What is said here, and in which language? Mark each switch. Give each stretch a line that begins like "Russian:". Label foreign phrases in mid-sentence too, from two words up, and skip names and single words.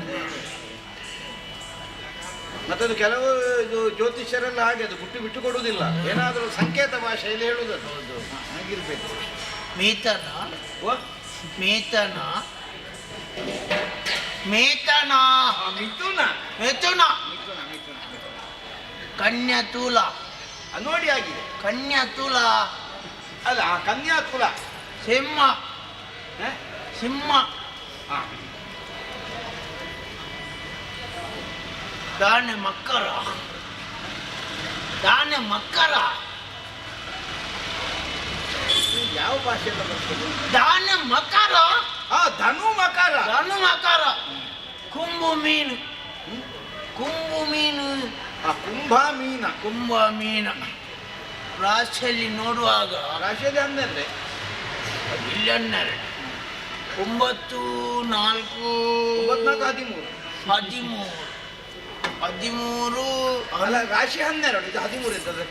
Kannada: ಮತ್ತದು ಕೆಲವು ಇದು ಜ್ಯೋತಿಷ್ಯರೆಲ್ಲ ಹಾಗೆ ಅದು ಬಿಟ್ಟು ಕೊಡುವುದಿಲ್ಲ, ಏನಾದರೂ ಸಂಕೇತ ಭಾಷೆಯಲ್ಲಿ ಹೇಳುವುದು. ಹಾಗಿರ್ಬೇಕು. ಮೇತನ ಓ ಮೇತನ ಮೇತನ ಮಿಥುನ. ಮಿಥುನ ಮಿಥುನ ಮಿಥುನ. ಕನ್ಯಾ ತುಲ. ಅದು ನೋಡಿ ಆಗಿದೆ. ಕನ್ಯಾ ತುಲ. ಅಲ್ಲ ಆ ಕನ್ಯಾ ತುಲ. ಸಿಂಹ. ಹ? ಸಿಂಹ. ಹಾ. ದಾನೆ ಮಕ್ಕರ. ದಾನೆ ಮಕ್ಕರ. ಯಾವ ಭಾಷೆಯಿಂದ ಬರ್ತದೆ? ದಾನೆ ಮಕರ. ಧನು ಮಕರ. ಧನು ಮಕರ. ಕುಂಭ ಮೀನು. ಕುಂಭ ಮೀನು. ಕುಂಭ ಮೀನ. ಕುಂಭ ಮೀನ ರಾಶಿಯಲ್ಲಿ ನೋಡುವಾಗ ರಾಶಿಯಲ್ಲಿ 12. ಇಲ್ಲಿ 12. 9, 4, 9, 13. 13. ಅಲ್ಲ ರಾಶಿ 12, ಇದು 13 ಇತ್ತು ಅದಕ್ಕೆ.